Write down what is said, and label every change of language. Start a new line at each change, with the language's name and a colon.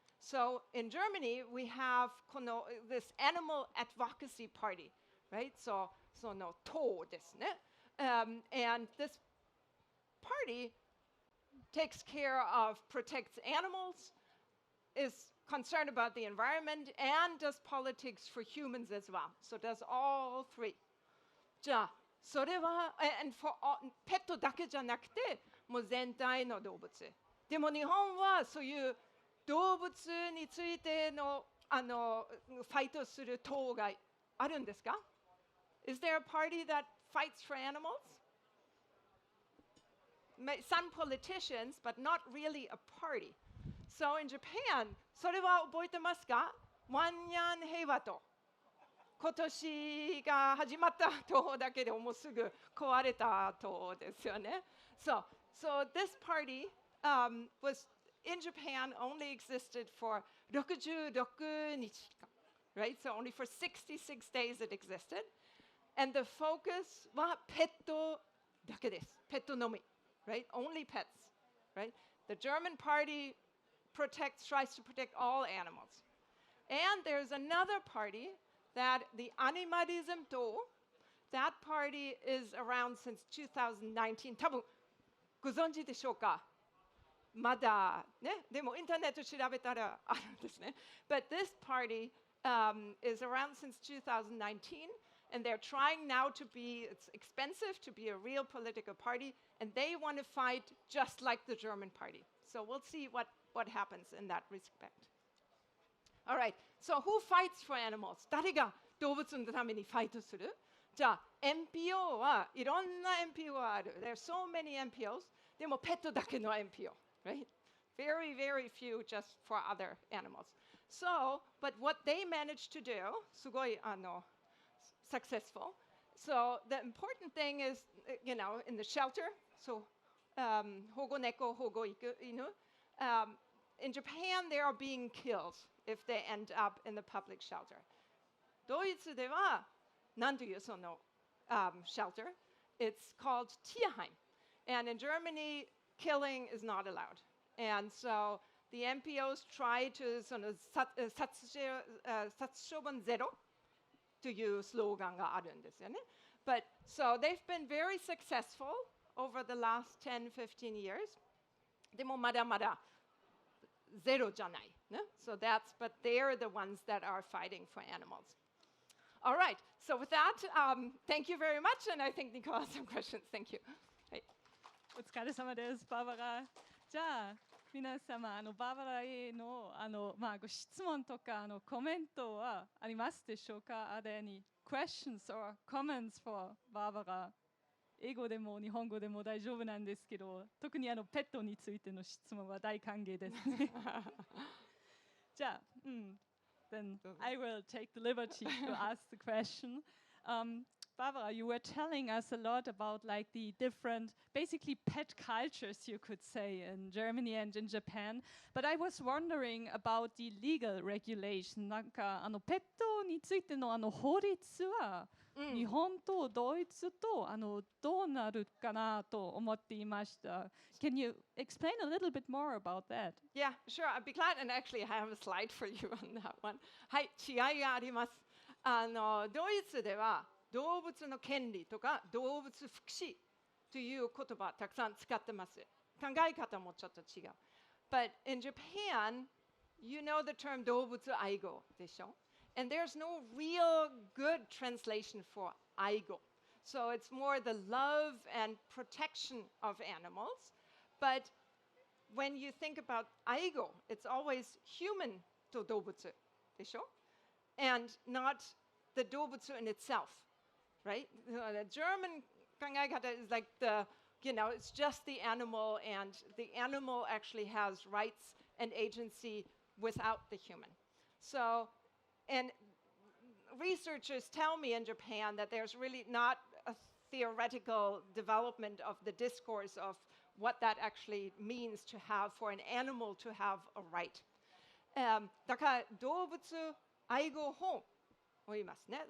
English: So in Germany, we have this animal advocacy party, right? So
Japanese: no to desu ne.
English: And this party takes care of, protects animals, is concerned about the environment, and does politics for humans as well. So does all three.
Japanese: じゃあ、それは、
English: and for all,
Japanese: ペットだけじゃなくて、もう全体の動物。でも日本はそういう動物についてのファイトする党があるんですか?
English: Is there a party that fights for animals? Some politicians, but not really a party. So in Japan,
Japanese: それは覚えてますか?ワンニャン平和党。今年が始まった党だけでもうすぐ壊れた党ですよね。
English: So this party was in Japan only existed for 66日間 right? So only for 66 days it existed. And the focus was
Japanese: petto dake desu. Petto nomi,
English: right? Only pets, right? The German party tries to protect all animals. And there's another party that the Animalism Do, that party is around since 2019.
Japanese: 多分ご存知でしょうか？まだね、でもインターネット調べたらあるんですね。
English: But this party is around since 2019, and they're trying now to be, it's expensive to be a real political party, and they want to fight just like the German party. So we'll see what happens in that respect. All right, so who fights for animals?
Japanese: 誰が動物のためにファイトする？じゃあ、NPO はいろんな NPO がある。
English: There are so many NPOs.
Japanese: でもペットだけの
English: NPO, right? Very, very few just for other animals. So, but what they managed to do,
Japanese: すごい
English: successful. So the important thing is, you know, in the shelter, so
Japanese: 保護猫、保護犬,
English: in Japan they are being killed if they end up in the public shelter.
Japanese: ドイツではなんというそのshelter?
English: It's called Tierheim. And in Germany, killing is not allowed. And so the NPOs try to
Japanese: その殺処分ゼロというスローガンがあるんですよね。
English: But so they've been very successful over the last 10, 15 years.
Japanese: でもまだまだゼロじゃないね。
English: So that's, but they're the ones that are fighting for animals. All right, so with that, thank you very much, and I think Nicole has some questions. Thank you.
Japanese: はい、お疲れ様です、バーバラ。じゃあ皆様バーバラへのご質問とかコメントはありますでしょうか？
English: Are there any questions or comments for バーバラ？
Japanese: 英語でも日本語でも大丈夫なんですけど、特にペットについての質問は大歓迎ですね。じゃあ、
English: then I will take the liberty to ask the question. Barbara, you were telling us a lot about like the different, basically pet cultures, you could say, in Germany and in Japan. But I was wondering about the legal regulation. なんかペットについての法律は日本とドイツとどうなるかなと思っていました。 Can you explain a little bit more about that? Yeah, sure. I'd be glad. And actually, I have a slide for you on that one.
Japanese: はい、違いがあります。ドイツでは動物の権利とか動物福祉という言葉たくさん使ってます。考え方もちょっと違う。
English: But in Japan, you know the term
Japanese: 動物愛護でしょ?
English: And there's no real good translation for 愛護. So it's more the love and protection of animals. But when you think about 愛護, it's always human
Japanese: と動物でしょ?
English: And not the 動物 in itself. Right? The German 考え方 is like it's just the animal, and the animal actually has rights and agency without the human. So, and researchers tell me in Japan that there's really not a theoretical development of the discourse of what that actually means to have, for an animal to have a right.
Japanese: だから動物愛護法を言いますね。